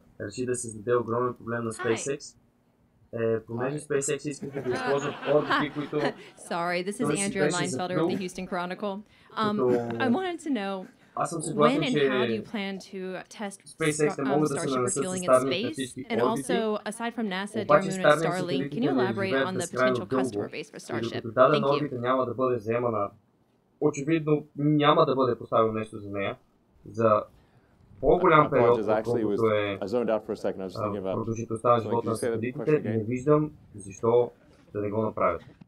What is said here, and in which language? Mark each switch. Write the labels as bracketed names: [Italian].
[Bulgarian] Реши да създаде огромен проблем на SpaceX. Понеже SpaceX искаха да използват орбити, които... [English] Sorry, this is Andrea Leinfelder of the Houston Chronicle. I wanted to know when and how do you plan to test Starship refueling in space? And also, aside from NASA, Dear Moon, and Starlink, can you elaborate on the potential customer base for Starship? Thank you. [Bulgarian] Няма да бъде вземана. Очевидно няма да бъде поставено нещо за нея. За по-голям период, отколкото е продължителността на живота на сателитите, не виждам защо да не го направят.